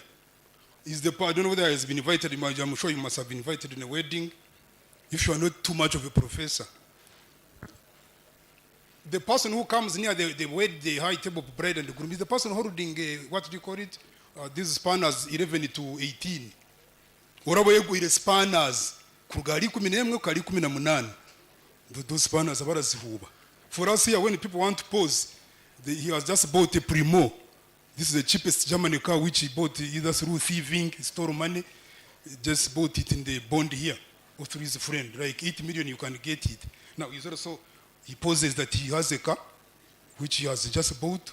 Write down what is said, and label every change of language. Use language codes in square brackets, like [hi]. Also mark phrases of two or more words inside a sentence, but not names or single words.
[en] I don't know whether he has been invited. I'm sure you must have been invited in a wedding, if you are not too much of a professor. The person who comes near the high table of bride and the groom is the person holding, what do you call it? These spanners 11 to 18. Whatever you spanners, kugari 11, kugari 18. Those spanners are barazihuba. For us here, when people want to pose, he has just bought a Primo. This is the cheapest German car which he bought either through thieving, stole money. He just bought it in the bond here, or through his friend. Like 8 million, you can get it. Now, he's also, he poses that he has a car, which he has just bought.